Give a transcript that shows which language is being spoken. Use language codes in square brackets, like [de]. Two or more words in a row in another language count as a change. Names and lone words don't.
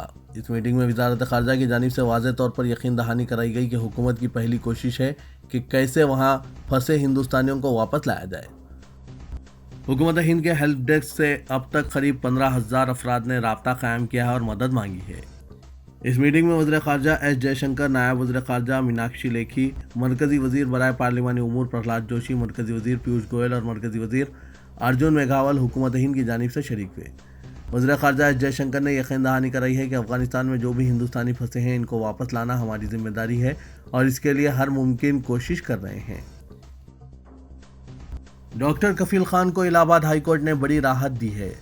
[ur] اس میٹنگ میں وزارت خارجہ کی جانب سے واضح طور پر یقین دہانی کرائی گئی کہ حکومت کی پہلی کوشش ہے کہ کیسے وہاں پھنسے ہندوستانیوں کو واپس لایا جائے۔ حکومت ہند کے ہیلپ ڈیسک سے اب تک قریب 15,000 افراد نے رابطہ قائم کیا ہے اور مدد مانگی ہے۔ اس میٹنگ میں وزیر خارجہ ایس جے شنکر، نائب وزیر خارجہ میناکشی لیکھی، مرکزی وزیر برائے پارلیمانی امور پرہلاد جوشی، مرکزی وزیر پیوش گوئل اور مرکزی وزیر ارجن میگھاول حکومت ہند کی جانب سے شریک ہوئے۔ وزیر خارجہ ایس جے شنکر نے یقین دہانی کرائی ہے کہ افغانستان میں جو بھی ہندوستانی پھنسے ہیں ان کو واپس لانا ہماری ذمہ داری ہے اور اس کے لیے ہر ممکن کوشش کر رہے ہیں۔ ڈاکٹر کفیل خان کو الہ آباد ہائی کورٹ نے بڑی راحت دی ہے۔